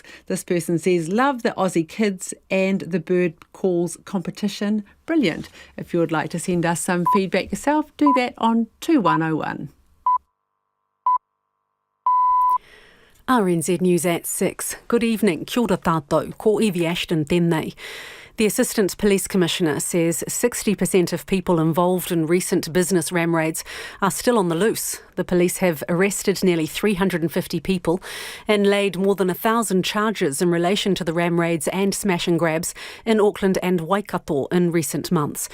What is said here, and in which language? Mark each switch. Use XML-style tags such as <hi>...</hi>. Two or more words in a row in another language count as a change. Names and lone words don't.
<en>This person says, love the Aussie kids and the bird calls competition. Brilliant. If you would like to send us some feedback yourself, do that on 2101. RNZ News at 6. Good evening.</en> <mi>Kia ora tātou. Ko Evie Ashton tēnei.</mi> <en>The Assistant Police Commissioner says 60% of people involved in recent business ram raids are still on the loose. The police have arrested nearly 350 people and laid more than 1,000 charges in relation to the ram raids and smash and grabs in Auckland and Waikato in recent months.</en>